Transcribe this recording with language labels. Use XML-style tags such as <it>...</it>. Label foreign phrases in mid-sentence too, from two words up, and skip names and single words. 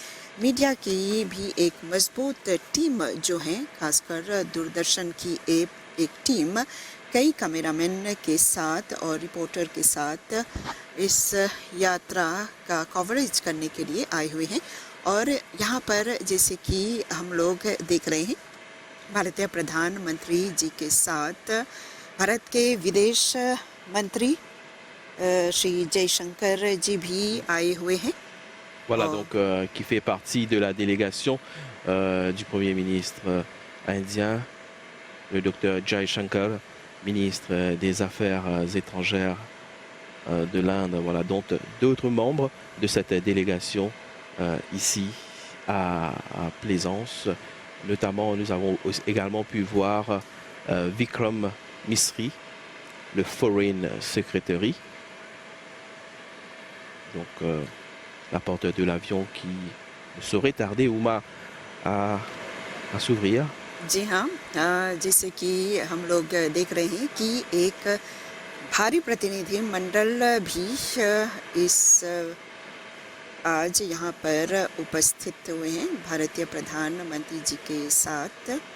<hi>मीडिया की भी एक मजबूत टीम जो है, खासकर दूरदर्शन की एक टीम कई कैमरामैन के साथ और रिपोर्टर के साथ इस यात्रा का कवरेज करने के लिए आए हुए हैं। और यहाँ पर जैसे कि हम लोग देख रहे हैं, भारतीय प्रधानमंत्री जी के साथ भारत के विदेश मंत्री श्री जयशंकर जी भी आए हुए हैं।</hi> <fr>Voilà, donc qui fait partie de la délégation du Premier ministre indien, le docteur Jai Shankar, ministre des Affaires étrangères de l'Inde. Voilà, donc d'autres membres de cette délégation ici à Plaisance. Notamment, nous avons également pu voir Vikram Misri, le</fr> <en>Foreign Secretary,</en> <fr>Donc la porte de l'avion qui ne saurait tarder, Uma, à s'ouvrir.</fr> <hi>जी हाँ, जैसे कि हम लोग देख रहे हैं कि एक भारी प्रतिनिधि मंडल भी आज यहाँ पर उपस्थित हुए हैं भारतीय प्रधानमंत्री जी के साथ।</hi>